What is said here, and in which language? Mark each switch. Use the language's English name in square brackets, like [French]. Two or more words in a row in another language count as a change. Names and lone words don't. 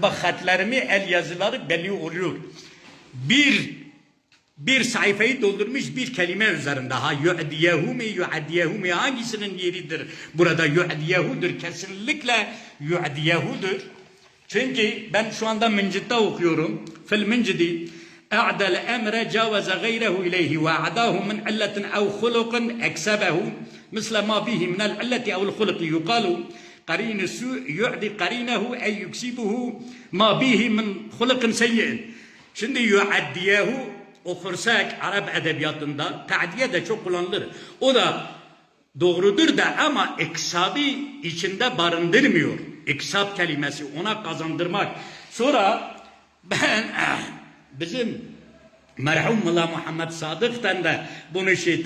[Turkish] Bak hatlarımı el yazıları belli oluyor. Bir sayfayı doldurmuş bir kelime üzerinde. Ha yu'diyehu mi yu'diyehu mi hangisinin yeridir? Burada yu'diyehudur. Kesinlikle yu'diyehudur. Çünkü ben şu anda Mincid'de okuyorum. [Arabic] في المنجد اَعْدَلَ اَمْرَ جَاوَزَ غَيْرَهُ اِلَيْهِ وَاَعْدَاهُ مِنْ عِلَّةٍ اَوْ خُلُقٍ اَكْسَبَهُ مثل ما به من العلة أو الخلق يقال قرين السوء يعدي قرينه أي يكسبه ما به من خلق سيء. [Turkish] Şimdi yu'addiyehu okursak Arap edebiyatında ta'diye de çok kullanılır. O da doğrudur da ama eksabı içinde barındırmıyor. Eksab kelimesi ona kazandırmak. Sonra ben bizim merhum Mela Muhammed Sadık'tan da bunu şey ettim.